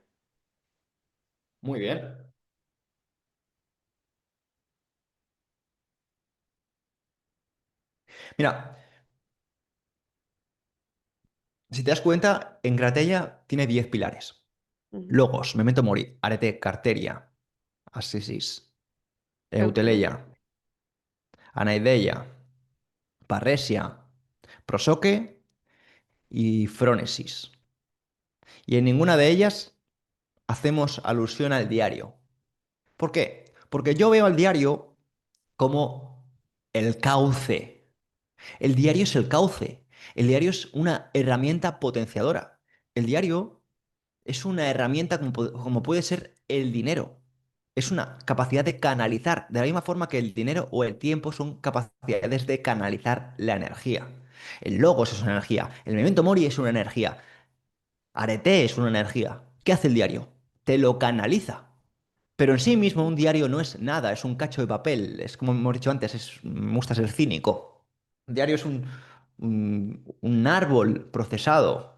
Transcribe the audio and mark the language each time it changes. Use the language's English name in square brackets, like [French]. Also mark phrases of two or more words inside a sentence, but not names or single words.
[Spanish] Muy bien. Mira, si te das cuenta, en Gratella tiene 10 pilares. Ujú. Logos, Memento Mori, Arete, Carteria, Asisis, Ok. Euteleia, Anaideia, Parresia, Prosoque y Frónesis. Y en ninguna de ellas hacemos alusión al diario. ¿Por qué? Porque yo veo al diario como el cauce. El diario es el cauce. El diario es una herramienta potenciadora. El diario es una herramienta como puede ser el dinero. Es una capacidad de canalizar, de la misma forma que el dinero o el tiempo son capacidades de canalizar la energía. El logos es una energía, el memento mori es una energía, arete es una energía. ¿Qué hace el diario? Te lo canaliza. Pero en sí mismo un diario no es nada, es un cacho de papel. Es como hemos dicho antes, me gusta ser cínico. Un diario es un árbol procesado.